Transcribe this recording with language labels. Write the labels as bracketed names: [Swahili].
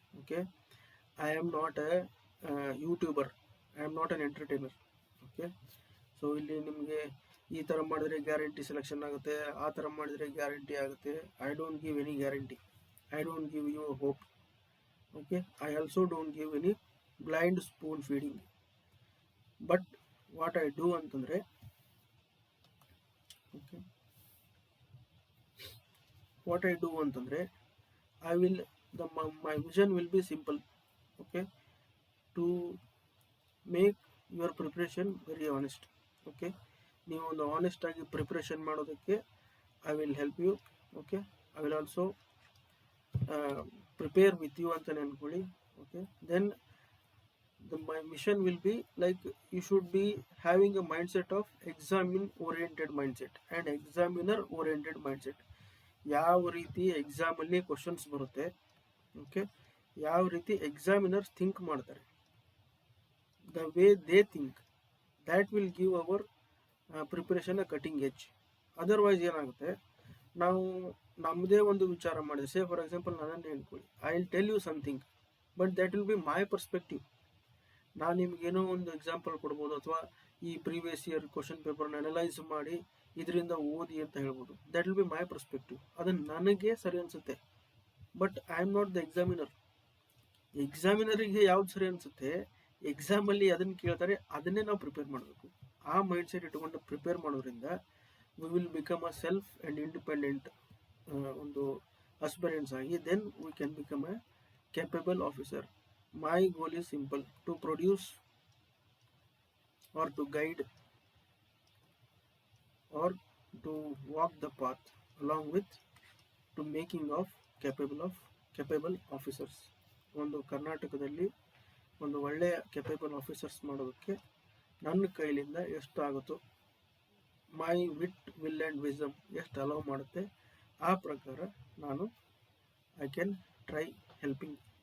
[English] Okay, I am not a YouTuber, I am not an entertainer. [Kannada] Okay, so ಇಲ್ಲಿ ನಿಮಗೆ ಈ ಥರ ಮಾಡಿದರೆ ಗ್ಯಾರಂಟಿ ಸೆಲೆಕ್ಷನ್ ಆಗುತ್ತೆ, ಆ ಥರ ಮಾಡಿದರೆ ಗ್ಯಾರಂಟಿ ಆಗುತ್ತೆ. [English] I don't give any guarantee, I don't give you hope. Okay, I also don't give any blind spoon feeding. But what I do ಅಂತಂದರೆ, okay, what I do ಅಂತಂದರೆ, I will my vision will be simple. Okay, to make your preparation very honest. [Kannada] Okay, ನೀವು ಒಂದು honest ಆಗಿ preparation ಮಾಡೋದಕ್ಕೆ [English] I will help you. Okay, I will also prepare with you [Kannada] ಅಂತ ಅನ್ಕೊಳ್ಳಿ. [English] Okay, then my mission will be like you should be having a mindset of examine oriented mindset and examiner oriented mindset. [Kannada] ಯಾವ ರೀತಿ ಎಕ್ಸಾಮಲ್ಲಿ questions ಬರುತ್ತೆ, okay, ಯಾವ ರೀತಿ examiners think ಮಾಡ್ತಾರೆ, [English] The way they think, that will give our preparation a cutting edge. Otherwise [Kannada] ಏನಾಗುತ್ತೆ, ನಾವು ನಮ್ಮದೇ ಒಂದು ವಿಚಾರ ಮಾಡಿದ್ರೆ, [English] say for example [Kannada] ನನ್ನನ್ನು ಹೇಳ್ಕೊಳ್ಳಿ, [English] I will tell you something, but that will be my perspective. [Kannada] ನಾನು ನಿಮ್ಗೇನೋ ಒಂದು ಎಕ್ಸಾಂಪಲ್ ಕೊಡ್ಬೋದು, ಅಥವಾ ಈ ಪ್ರೀವಿಯಸ್ ಇಯರ್ ಕ್ವಶನ್ ಪೇಪರ್ನ ಅನಲೈಸ್ ಮಾಡಿ ಇದರಿಂದ ಓದಿ ಅಂತ ಹೇಳ್ಬೋದು. [English] that will be my perspective, [Kannada] ಅದು ನನಗೆ ಸರಿ ಅನಿಸುತ್ತೆ. [English] But I am not the examiner. [Kannada] ಎಕ್ಸಾಮಿನರಿಗೆ ಯಾವ್ದು ಸರಿ ಅನಿಸುತ್ತೆ, ಎಕ್ಸಾಮಲ್ಲಿ ಅದನ್ನು ಕೇಳ್ತಾರೆ, ಅದನ್ನೇ ನಾವು ಪ್ರಿಪೇರ್ ಮಾಡಬೇಕು. ಆ ಮೈಂಡ್ಸೆಟ್ ಇಟ್ಕೊಂಡು ಪ್ರಿಪೇರ್ ಮಾಡೋದ್ರಿಂದ [English] We will become a self and independent ಒಂದು aspirants ಆಗಿ, then we can become a capable officer. My goal is simple: to produce or to guide or to walk the path along with to making of capable officers. [Kannada] ಒಂದು ಕರ್ನಾಟಕದಲ್ಲಿ ಒಂದು ಒಳ್ಳೆಯ capable officers ಮಾಡೋದಕ್ಕೆ ನನ್ನ ಕೈಲಿಂದ ಎಷ್ಟು ಆಗುತ್ತೋ, [English] my wit will and wisdom [Kannada] ಎಷ್ಟು allow ಮಾಡುತ್ತೆ ಆ ಪ್ರಕಾರ ನಾನು [English] I can try helping.